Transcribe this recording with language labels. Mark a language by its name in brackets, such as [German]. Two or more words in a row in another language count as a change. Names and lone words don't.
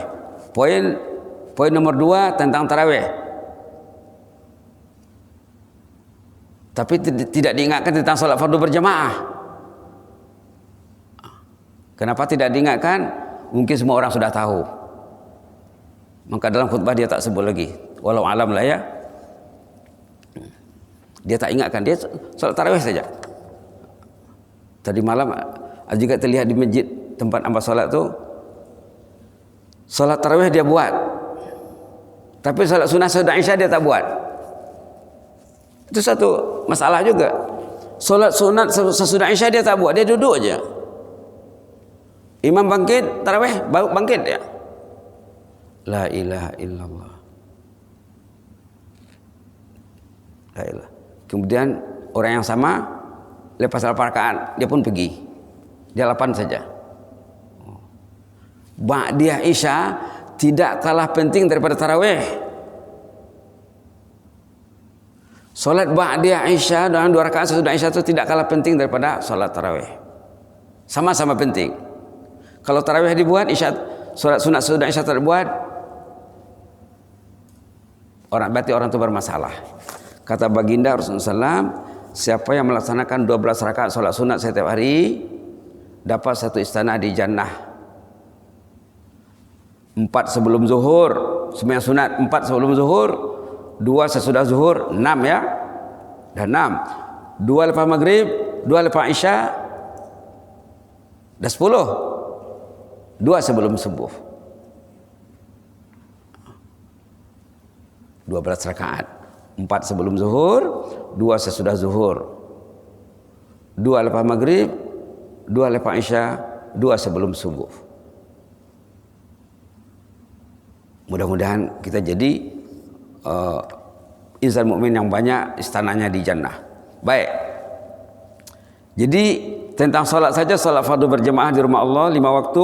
[Indonesian] Poin nomor 2 tentang tarawih. Tapi tidak diingatkan tentang salat fardu berjamaah. Kenapa tidak diingatkan? Mungkin semua orang sudah tahu. Maka dalam khutbah dia tak sebut lagi. Walau alam lah ya. Dia tak ingatkan, dia salat tarawih saja. Tadi malam juga terlihat di masjid tempat hamba salat tu, salat tarawih dia buat, tapi salat sunat sesudah Isya dia tak buat. Itu satu masalah juga. Salat sunat sesudah Isya dia tak buat, dia duduk aja. Imam bangkit tarawih, baru bangkit dia. [Arabic] لا إله إلا الله. لا إله. [Indonesian] Kemudian orang yang sama lepas 8 rakaat dia pun pergi. Dia 8 saja. Ba'diyah Isya tidak kalah penting daripada tarawih. Salat ba'diyah Isya dengan 2 rakaat sesudah Isya itu tidak kalah penting daripada salat tarawih. Sama-sama penting. Kalau tarawih dibuat, Isya salat sunat sesudah Isya terbuat, berarti orang itu bermasalah. Kata baginda Rasulullah SAW, siapa yang melaksanakan 12 rakaat salat sunat setiap hari dapat 1 istana di jannah. 4 sebelum zuhur, sembahyang sunat 4 sebelum zuhur, 2 sesudah zuhur, 6 ya. Dan 6. 2 lepas maghrib, 2 lepas Isya, dah 10. 2 sebelum subuh. 12 rakaat. 4 sebelum zuhur, 2 sesudah zuhur, 2 lepas maghrib, 2 lepas Isya, 2 sebelum subuh. Mudah-mudahan kita jadi insan mukmin yang banyak istananya di jannah. Baik. Jadi tentang salat saja, salat fardu berjamaah di rumah Allah 5 waktu.